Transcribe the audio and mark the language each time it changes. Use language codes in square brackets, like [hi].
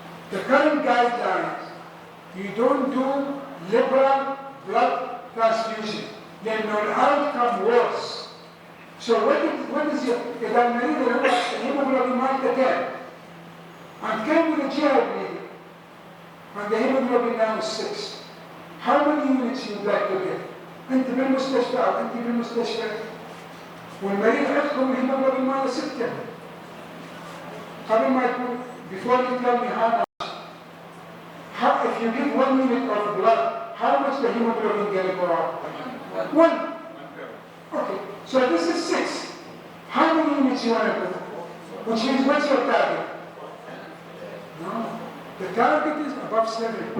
[en] The current guidelines, you don't do liberal blood transfusion. Then your outcome worse. So what is your, [ar] إذا المريض الهيموجلوبين مالته [en] 10 and came with a GI bleeding and the hemoglobin now is 6. How many units you would like to give? [ar] أنت بالمستشفى أو أنت بالمستشفى والمريض عندكم الهيموجلوبين ماله 6. قبل ما يكون, [en] before you tell me how, if you give 1 unit of blood, how much the hemoglobin going to go up? 1. Okay, so this is 6. How many units you want to put? Which means what's your target? No, the target is above 7.